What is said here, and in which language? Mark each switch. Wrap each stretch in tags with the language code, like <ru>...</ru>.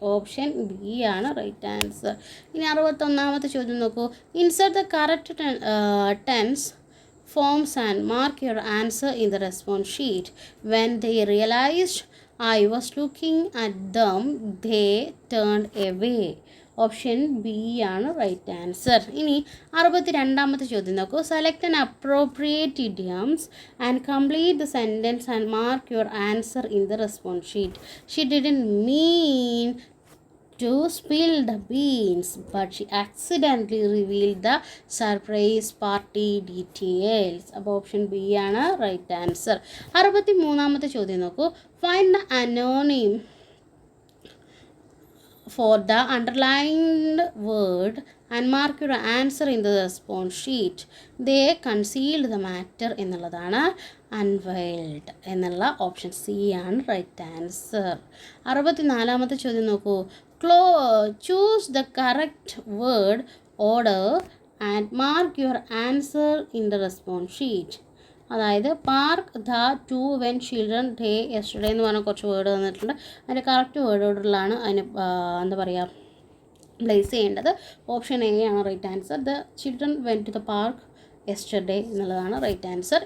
<ml>Option B ആണ് right answer. ഇനി 61ാമത്തെ ചോദ്യം നോക്കൂ.</ml> <en>Insert the correct tense forms and mark your answer in the response sheet. When they realized I was looking at them, they turned away.</en> <ml>Option B ആണ് right answer. ഇനി 62ാമത്തെ ചോദ്യം നോക്കൂ.</ml> <en>Select an appropriate idioms and complete the sentence and mark your answer in the response sheet. She didn't mean to spill the beans, but she accidentally revealed the surprise party details.</en> <ml>അപ്പോൾ option B ആണ് right answer. 63ാമത്തെ ചോദ്യം നോക്കൂ.</ml> <en>Find the അനോണിം for the underlined word and mark your answer in the response sheet. They concealed the matter എന്നുള്ളതാണ്.</en> <ml>unveiled എന്നുള്ള option C ആണ് right answer. 64ാമത്തെ ചോദ്യം നോക്കൂ.</ml> <en>Choose the correct word order and mark your answer in the response sheet.</en> <ml>അതായത്</ml> <en>park the to went children day yesterday</en> <ml>എന്ന് പറഞ്ഞാൽ കുറച്ച് word തന്നിട്ടുണ്ട്. അതിൻ്റെ കറക്റ്റ് വേർഡ് ഓർഡറിലാണ് അതിന് എന്താ പറയുക പ്ലേസ് ചെയ്യേണ്ടത്. ഓപ്ഷൻ എ ആണ് right answer.</ml> <en>the children went to the park yesterday</en> <ml>എന്നുള്ളതാണ് റൈറ്റ് ആൻസർ.</ml>